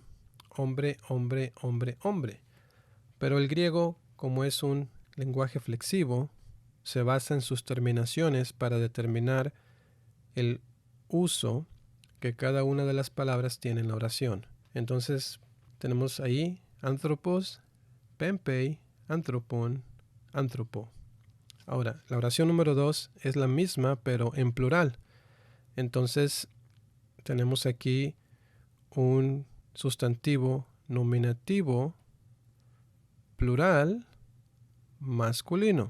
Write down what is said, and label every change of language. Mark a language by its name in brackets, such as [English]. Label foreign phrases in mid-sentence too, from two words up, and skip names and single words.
[Spanish] Hombre, hombre, hombre, hombre. Pero el griego, como es un lenguaje flexivo, se basa en sus terminaciones para determinar el uso que cada una de las palabras tiene en la oración. Entonces tenemos ahí [Greek] ἄνθρωπος πέμπει ἄνθρωπον ἀνθρώπῳ. [Spanish] Ahora, la oración número 2 es la misma, pero en plural. Entonces, tenemos aquí un sustantivo nominativo plural masculino.